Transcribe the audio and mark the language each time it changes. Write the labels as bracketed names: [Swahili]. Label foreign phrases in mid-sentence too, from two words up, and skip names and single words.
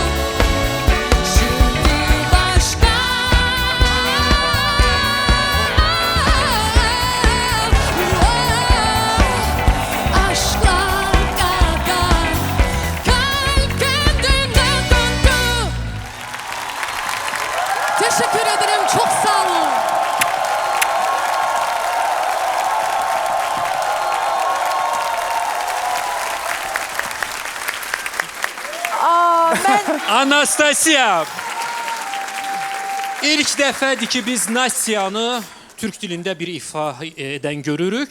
[Turkish] Şimdi başka aşklar kadar kalp kendine döndü. Teşekkür ederim, çok sağ olun. Anastasiya. [Azerbaijani] İlk dəfədir ki, biz Nastiyanı Türk dilində bir ifa edən görürük.